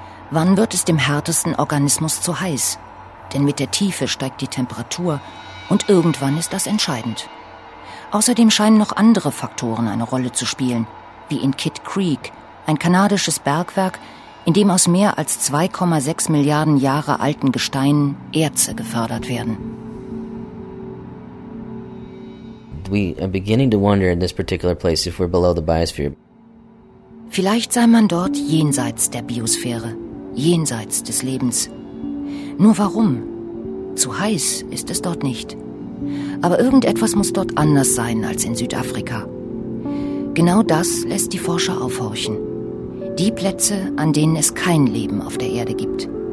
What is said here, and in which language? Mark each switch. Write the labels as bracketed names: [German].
[German] Wann wird es dem härtesten Organismus zu heiß? Denn mit der Tiefe steigt die Temperatur und irgendwann ist das entscheidend. Außerdem scheinen noch andere Faktoren eine Rolle zu spielen, wie in Kidd Creek, ein kanadisches Bergwerk, in dem aus mehr als 2,6 Milliarden Jahre alten Gesteinen Erze gefördert werden. [English] We are beginning to wonder in this particular place if we're below the biosphere. [German] Vielleicht sei man dort jenseits der Biosphäre, jenseits des Lebens. Nur warum? Zu heiß ist es dort nicht. Aber irgendetwas muss dort anders sein als in Südafrika. Genau das lässt die Forscher aufhorchen. Die Plätze, an denen es kein Leben auf der Erde gibt.